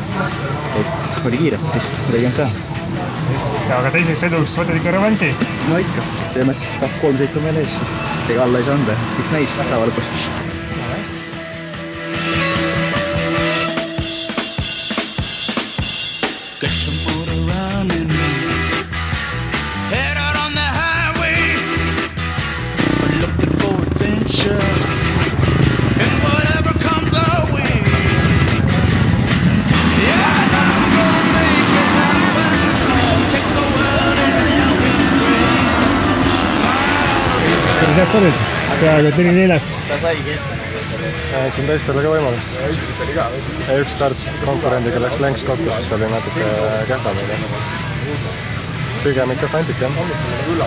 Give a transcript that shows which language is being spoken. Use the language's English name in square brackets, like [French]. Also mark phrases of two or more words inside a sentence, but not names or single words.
[Estonian] Et oli kiire, lihtsalt midagi jäänud teha. Ja, aga teiseks sõiduks võtad ikka revansi? No ikka, teeme siis 3 sõitu meil ees. Ega alla ei saa anda, üks näis päeva lõpus. [English] Get some motor running. Head out on the highway, looking for adventure. And whatever comes our way. Yeah, I gotta go make it happen. Take the world in a loving embrace. [Estonian] Kuidas sa olid? Peaaegu 4-4. Ta saigi. Siin teistel oli ka võimalust. Üks start konkurendiga läks länks kokku, siis oli natuke kehvamine. Pigem ikka fantik, jah.